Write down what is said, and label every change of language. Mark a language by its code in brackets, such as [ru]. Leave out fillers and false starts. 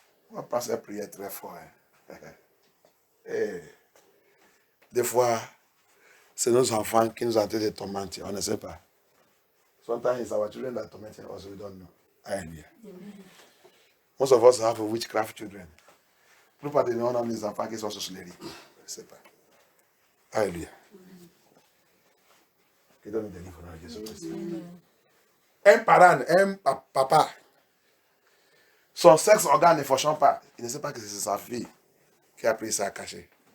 [fr] On va passer à prier très fort. Des fois, c'est nos enfants qui nous ont été tourmentés. On ne sait pas. [en] Sometimes it's our children that torment us. We don't know. Hallelujah. Most of us have witchcraft children. [fr] La plupart de nous ont des enfants qui sont sorcelleries. Je ne sais pas. Alléluia. Que Dieu nous délivre au nom de Jésus-Christ. Un parent, un papa, son sexe organe ne fonctionne pas. Il ne sait pas que c'est sa fille qui a pris ça à cacher.